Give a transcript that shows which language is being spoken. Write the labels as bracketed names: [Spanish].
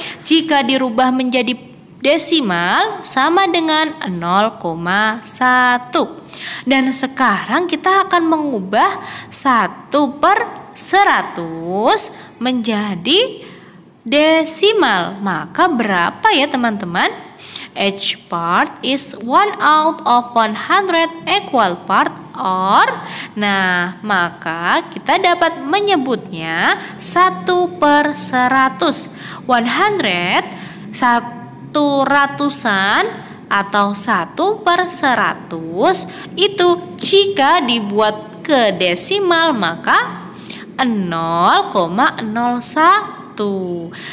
[Indonesian] Jika dirubah menjadi desimal sama dengan 0,1. Dan sekarang kita akan mengubah 1/100 menjadi desimal. Maka berapa ya teman-teman? [English] Each part is 1 out of 100 equal part or. [Indonesian] Nah, maka kita dapat menyebutnya 1/100. 100 satu ratusan atau 1/100 itu jika dibuat ke desimal maka 0,01.